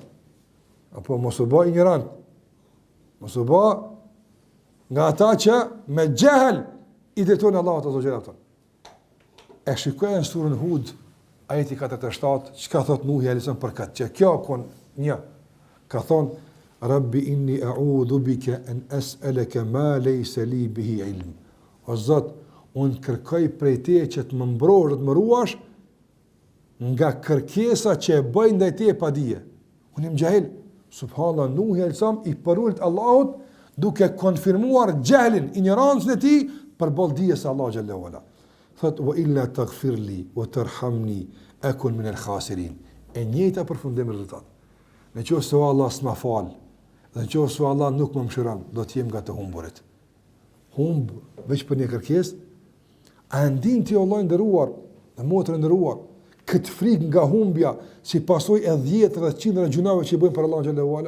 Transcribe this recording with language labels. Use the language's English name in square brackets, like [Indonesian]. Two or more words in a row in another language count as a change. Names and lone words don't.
[Albanian] Apo mos u bëj ignorant. Mos u bëj nga ata që me jehel i drejtojnë Allahut [Arabic] عز وجل. [Albanian] E shikojnë surën Hud, ajeti 47, çka thot Nuhi [Arabic] عليه السلام [Albanian] për këtë, që kjo kon një ka thonë: [Arabic] "رب إني أعوذ بك أن أسألك ما ليس لي به علم." [Albanian] O Zot, unë kërkoj prej teje që të më mbrosh dhe të më ruash nga kërkesa që e bëj ndaj teje pa dije. Unë jam jahil. Subhanallahu, Nuhi [Arabic] عليه السلام [Albanian] i përullt Allahut duke konfirmuar jahlin, ignorancën e tij për ballë dijes së Allahu [Arabic] جل وعلا. [Albanian] Thot: [Arabic] "وإلا تغفر لي وترحمني أكن من الخاسرين." [Albanian] E njëjta përfundim rezultat. Nëse Allah s'ma fal, dhe nëse Allah nuk më mëshiron, do të jem nga të humburit. Humb veç për një kërkesë. A ndin ti Allah nderuar, dhe motrë nderuar, këtë frikë nga humbja si pasojë e 10 dhe 100 gjunave që i bëjnë për Allah [Arabic] جل وعلا?